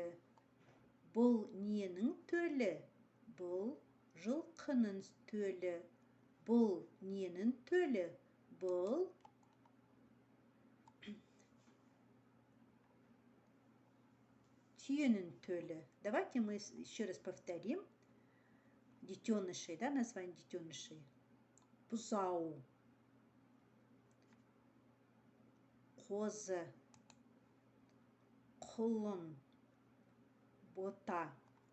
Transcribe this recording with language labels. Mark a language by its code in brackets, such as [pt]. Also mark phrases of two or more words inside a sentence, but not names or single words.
[kk] Бұл ненің төлі? Бұл жылқының төлі. Бұл ненің төлі? Бұл түйенің төлі. [ru] Давайте мы еще раз повторим детенышей, да, название детенышей. [kk] Бұзау, қозы, құлын, бота.